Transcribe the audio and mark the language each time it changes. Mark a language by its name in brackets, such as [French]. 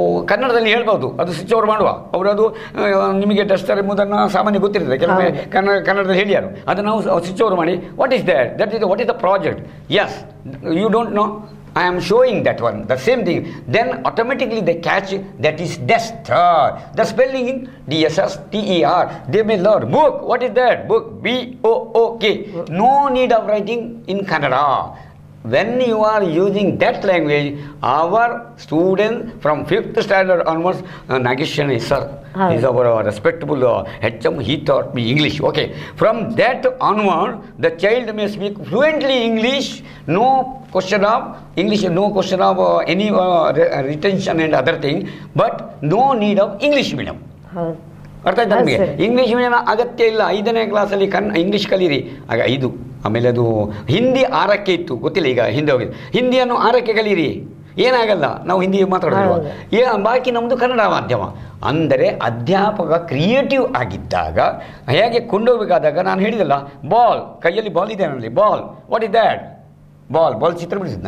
[Kannada] ಕನ್ನಡದಲ್ಲಿ ಹೇಳ್ಬೋದು, ಅದು ಸ್ವಿಚ್ ಓವರ್ ಮಾಡುವ. ಅವರು ಅದು ನಿಮಗೆ ಡಸ್ಟರ್ ಎಂಬುದನ್ನು ಸಾಮಾನ್ಯ ಗೊತ್ತಿರ್ತದೆ, ಕೆಲವೊಮ್ಮೆ ಕನ್ನಡದಲ್ಲಿ ಹೇಳಿಯಾರು. ಅದನ್ನು ನಾವು [English] switch over [Kannada] ಮಾಡಿ [English] What is that is what is the project. Yes, you don't know, I am showing that one, the same thing. Then automatically they catch that is duster. The spelling in DSSTER. They may learn. Book, what is that? Book, BOOK. No need of writing in Kannada. When you are using that language, our students from 5th standard onwards, Nageshan sir is our respectable HM, he taught me English. Okay, from that onward, the child may speak fluently English. No question of English, no question of any retention and other thing, but no need of English medium. [Kannada] ಅರ್ಥ ಆಯ್ತಾ ನಿಮಗೆ? English medium ಅಗತ್ಯ ಇಲ್ಲ. 5ನೇ ಕ್ಲಾಸಲ್ಲಿ English ಕಲೀರಿ. ಆಗ 5. ಆಮೇಲೆ ಅದು ಹಿಂದಿ 6ಕ್ಕೆ ಇತ್ತು, ಗೊತ್ತಿಲ್ಲ ಈಗ ಹಿಂದಿ ಹೋಗಿದೆ. ಹಿಂದಿಯನ್ನು 6ಕ್ಕೆ ಕಲೀರಿ. ಏನಾಗಲ್ಲ, ನಾವು ಹಿಂದಿ ಮಾತಾಡೋದು. ಬಾಕಿ ನಮ್ಮದು ಕನ್ನಡ ಮಾಧ್ಯಮ. ಅಂದರೆ ಅಧ್ಯಾಪಕ ಕ್ರಿಯೇಟಿವ್ ಆಗಿದ್ದಾಗ ಹೇಗೆ ಕೊಂಡೋಗ್ಬೇಕಾದಾಗ ನಾನು ಹೇಳಿದಲ್ಲ, ಬಾಲ್ ಕೈಯಲ್ಲಿ ಬಾಲ್ ಇದೆ ನನ್ನಲ್ಲಿ, ball [English] what is that, [Kannada] ball Chitra ಬಿಡಿಸಿದ್ದು.